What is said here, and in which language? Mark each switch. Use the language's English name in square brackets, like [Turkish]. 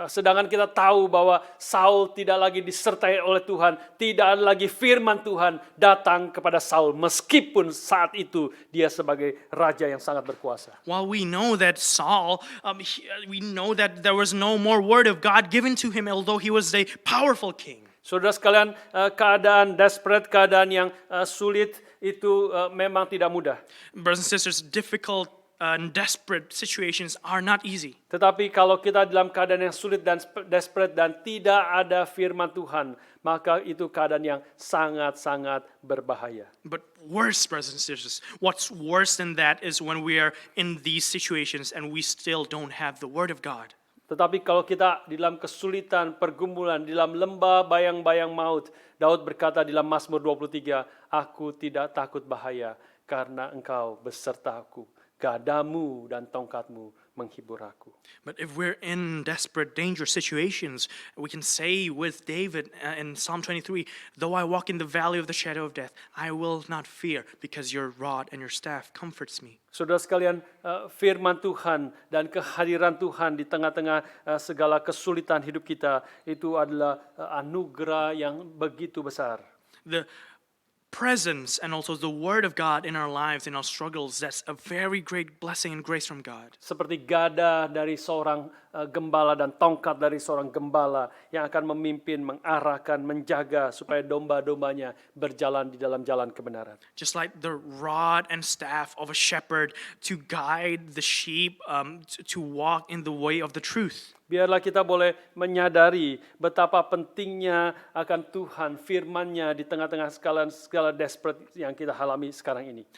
[Indonesian] Sedangkan kita tahu bahwa Saul tidak lagi disertai oleh Tuhan, tidak ada lagi firman Tuhan datang kepada Saul meskipun saat itu dia sebagai raja yang sangat berkuasa. [English] While we know that Saul, we know that there was no more word of God given to him, although he was a powerful king. [Indonesian] Saudara sekalian, keadaan desperate, keadaan yang sulit itu memang tidak mudah. [English] Brothers and sisters, difficult and desperate situations are not easy. [Indonesian] Tetapi kalau kita dalam keadaan yang sulit dan desperate dan tidak ada firman Tuhan, maka itu keadaan yang sangat-sangat berbahaya. [English] But worse, brothers and sisters, what's worse than that is when we are in these situations and we still don't have the word of God. [Indonesian] Tetapi kalau kita di dalam kesulitan, pergumulan, di dalam lembah bayang-bayang maut, Daud berkata di dalam Mazmur 23, aku tidak takut bahaya karena engkau besertaku. Gadamu dan tongkatmu menghibur aku. [English] But if we're in desperate, dangerous situations, we can say with David in Psalm 23, though I walk in the valley of the shadow of death, I will not fear because your rod and your staff comforts me. [Indonesian] Saudara sekalian, firman Tuhan dan kehadiran Tuhan di tengah-tengah segala kesulitan hidup kita itu adalah anugerah yang begitu besar. [English] The presence and also the word of God in our lives, in our struggles, that's a very great blessing and grace from God. [Indonesian] Seperti gada dari seorang gembala dan tongkat dari seorang gembala yang akan memimpin, mengarahkan, menjaga supaya domba-dombanya berjalan di dalam jalan kebenaran. [English] Just like the rod and staff of a shepherd to guide the sheep to walk in the way of the truth. [Indonesian] Biarlah kita boleh menyadari betapa pentingnya akan Tuhan, firman-Nya di tengah-tengah segala desperate yang kita alami sekarang ini.